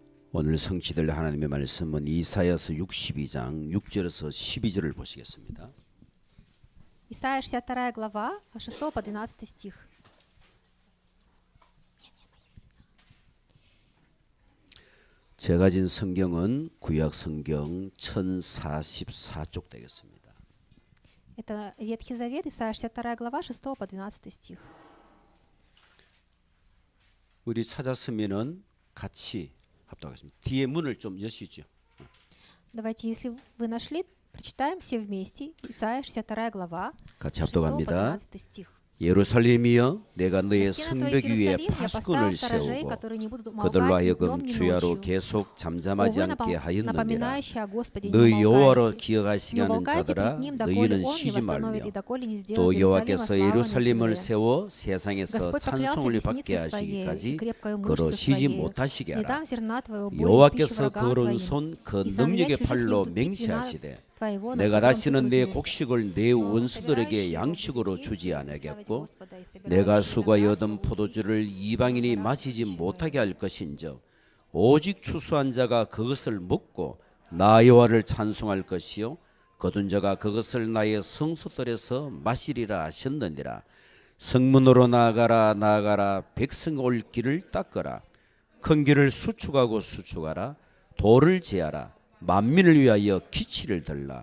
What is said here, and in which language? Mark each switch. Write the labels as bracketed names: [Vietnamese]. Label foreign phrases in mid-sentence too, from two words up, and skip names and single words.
[Korean] 오늘 성취될 하나님의 말씀은 이사야서 62장 6절에서 12절을 보시겠습니다. [Russian] Исайя 62 глава, 6 по 12 стих. [Korean] 제가 진 성경은 구약 성경 1044쪽 되겠습니다. [Russian] Это Ветхий Завет, Исайя 62 глава, 6 по 12 стих. [Korean] 우리 찾았으면은 같이 합독하겠습니다. 뒤에 문을 좀 여시죠. [Russian] Давайте, если вы нашли, прочитаем все вместе. Исайя 62 глава, [Korean] 같이 [Russian] 6 по [Korean] 합독합니다. [Russian] 12 стих. [Korean] 예루살렘이여 내가 너의 [Russian] На стены твоих, [Korean] 성벽 위에 [Russian] Иерусалим, я [Korean] 파수꾼을 [Russian] поставил сторожей, [Korean] 세우고 [Russian] которые не будут [Korean] 그들로 [Russian] умолкать ни [Korean] 하여금 [Russian] днем, ни [Korean] 주야로 [Russian] ночью. [Korean] 계속 잠잠하지 [Russian] Увы, [Korean] 않게 하였느니라. [Russian] напоминающие о Господе, не [Korean] 너희 여호와로 [Russian] умолкайте. Не [Korean] 기억하시게 하는 [Russian] умолкайте [Korean] 자들아 [Russian] пред Ним, доколе [Korean] 너희는 [Russian] Он не [Korean] 쉬지 말며 [Russian] восстановит и доколе не [Korean] 또 [Russian] сделает Иерусалима [Korean] 여호와께서 [Russian] славы на [Korean] 예루살렘을 [Russian] земле. [Korean] 세워 세상에서 [Russian] Господь поклялся [Korean] 찬송을 받게 [Russian] десницей своей [Korean] 하시기까지 [Russian] и крепкою [Korean] 그로 [Russian] мышцей [Korean] 쉬지 [Russian] своей. [Korean] 못하시게 [Russian] Не [Korean] 하라. [Russian] дам зерна твоего более пищи [Korean] 여호와께서 [Russian] врагам [Korean] 그 오른 [Russian] твоим. [Korean] 손 그 [Russian] И сыновья [Korean] 능력의 [Russian] чужих не [Korean] 팔로 [Russian] будут пить вина [Korean] 맹세하시되 [Russian] твоего, на [Korean] 내가 [Russian] котором ты [Korean] 다시는 내 [Russian] трудился. [Korean] 곡식을 내 [Russian] Но [Korean] 원수들에게 [Russian] собирающий его [Korean] 양식으로 [Russian] будет [Korean] 주지 [Russian] есть и славить [Korean] 아니하겠고 [Russian] Господа, и [Korean] 내가 [Russian] собирающий [Korean] 수고하여 [Russian] виноград [Korean] 얻은 [Russian] его будет [Korean] 포도주를 이방인이 마시지 못하게 할 것인즉 오직 추수한 자가 그것을 먹고 나 여호와를 찬송할 것이요 거둔 자가 그것을 나의 성소들에서 마시리라 하셨느니라. 성문으로 나아가라 나아가라 백성 올 길을 닦으라 큰 길을 수축하고 수축하라 돌을 제하라 만민을 위하여 기치를 들라.